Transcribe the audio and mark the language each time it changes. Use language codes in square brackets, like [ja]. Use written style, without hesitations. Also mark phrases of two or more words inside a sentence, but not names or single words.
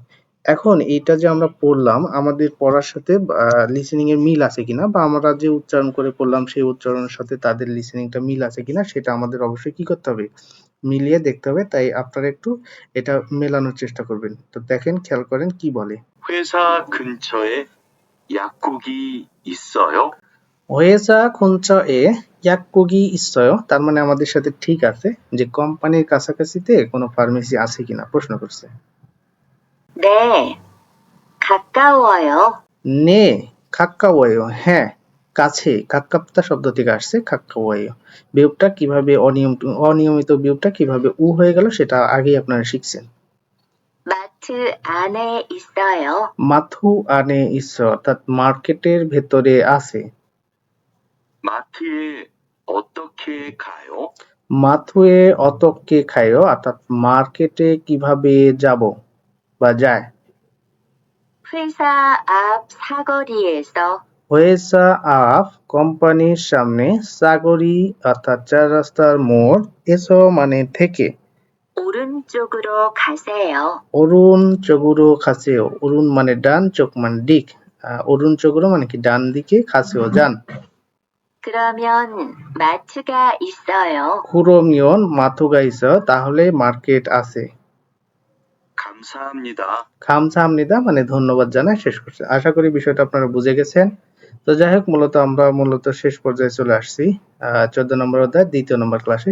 [bn] এখন এইটা যে আমরা পড়লাম, আমাদের পড়ার সাথে লিসেনিং এর মিল আছে কিনা, বা আমরা যে উচ্চারণ করে পড়লাম সেই উচ্চারণের সাথে তাদের লিসেনিংটা মিল আছে কিনা, সেটা আমাদের অবশ্যই কি করতে হবে? মিলিয়ে দেখতে হবে। তাই আপনারা একটু এটা মেলানোর চেষ্টা করবেন। তো দেখেন, খেয়াল করেন কি বলে। [ko] 회사 근처에 약국이 있어요? 회사 근처에 약국이 있어요, [bn] তার মানে আমাদের সাথে ঠিক আছে যে কোম্পানির কাছাকাছিতে কোনো ফার্মেসি আছে কিনা প্রশ্ন করছে। [ko] 네, 가까워요. 네 가까워요 [bn] হ্যাঁ কাছে, খাক্কাপ্তা শব্দ থেকে আসছে খাক্কাওয়ায়ো। বিয়োগটা কিভাবে অনিয়মিত বিয়োগটা কিভাবে উ হয়ে গেল সেটা আগেই আপনারা শিখছেন। [ko] 마트 안에 있어요. 마트 안에 있어요 [bn] অর্থাৎ মার্কেটের ভেতরে আছে। [ko] 마트에 어떻게 가요? 마트에 어떻게 가요 [bn] অর্থাৎ মার্কেটে কিভাবে যাব বা যায়। [ko] 회사 앞 사거리에서 회사 앞 [bn] কোম্পানির সামনে, সাগরি অর্থাৎ চার রাস্তার মোড়, এসো মানে থেকে। [ko] 오른쪽으로 가세요. 오른쪽으로 가세요, [bn] অরুণ মানে ডান, চোখ মানে দিক। [ko] 오른쪽으로 [bn] মানে কি ডান দিকে, খাসেও যান। [ko] 그러면 마트가 있어요. 그러면 마트가 있어요 [bn] তাহলে মার্কেট আছে। [ko] 감사합니다. [bn] খামসাহামনিদা মানে ধন্যবাদ জানাই শেষ করছে। আশা করি বিষয়টা আপনারা বুঝে গেছেন। তো যাই হোক, আমরা মূলত শেষ পর্যায়ে চলে আসছি 14 নম্বর অধ্যায় 2য় নম্বর ক্লাসে।